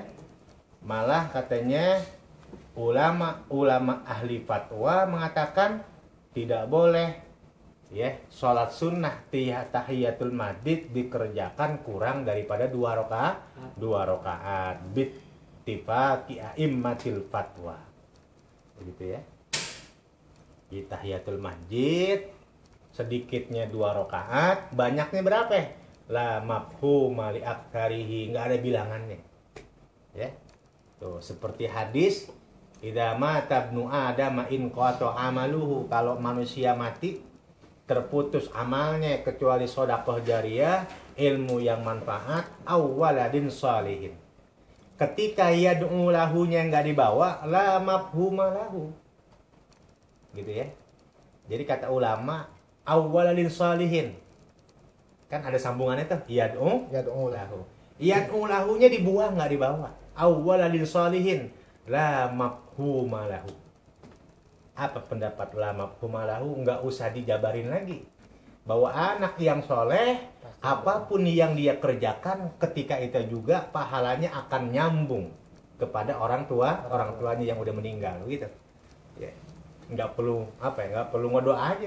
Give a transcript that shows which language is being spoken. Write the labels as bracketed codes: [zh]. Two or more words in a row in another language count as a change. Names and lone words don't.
[id] Malah katanya ulama ahli fatwa mengatakan tidak boleh ya sholat sunnah tahiyatul masjid dikerjakan kurang daripada 2 rakaat [ar] باتفاق أئمة الفتوى. [id] Begitu ya. Di tahiyatul masjid sedikitnya 2 rakaat, banyaknya berapa? [ar] لا مفهوم لأكثره, [id] enggak ada bilangannya. Ya. Tuh, seperti hadis [ar] إذا مات ابن آدم انقطع عمله, [id] kalau manusia mati terputus amalnya kecuali sedekah jariyah, ilmu yang manfaat, [ar] أو ولد صالح. [id] Ketika [ar] يدعو له [id] enggak dibawa, [ar] لا مفهوم له. [id] Gitu ya. Jadi kata ulama [ar] أو ولد صالح. [id] Kan ada sambungannya tuh, [ar] يدعو له. يدعو له [id] dibuang enggak dibawa. [ar] أو ولد صالح لا مفهوم له. [id] Apa pendapat [ar] لا مفهوم له? [id] Enggak usah dijabarin lagi. Bahwa anak yang soleh, apapun yang dia kerjakan ketika itu juga pahalanya akan nyambung kepada orang tuanya yang udah meninggal gitu. Ya. Enggak perlu enggak perlu ngedoa aja.